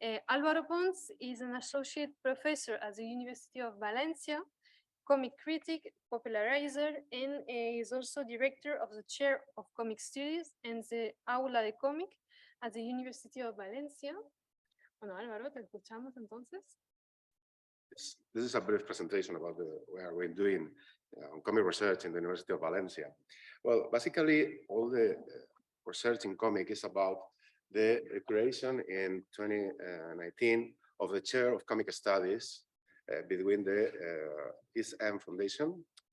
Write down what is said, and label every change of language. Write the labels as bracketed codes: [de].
[en] Álvaro Pons is an associate professor at the University of Valencia, comic critic, popularizer, and is also director of the chair of comic studies and the Aula de Cómic at the University of Valencia. [es] Bueno, Álvaro, te escuchamos entonces. [en] This is a brief presentation about what we're doing on comic research in the University of Valencia. Well, basically, all the research in comic is about the creation in 2019 of the chair of comic studies between the ISM Foundation.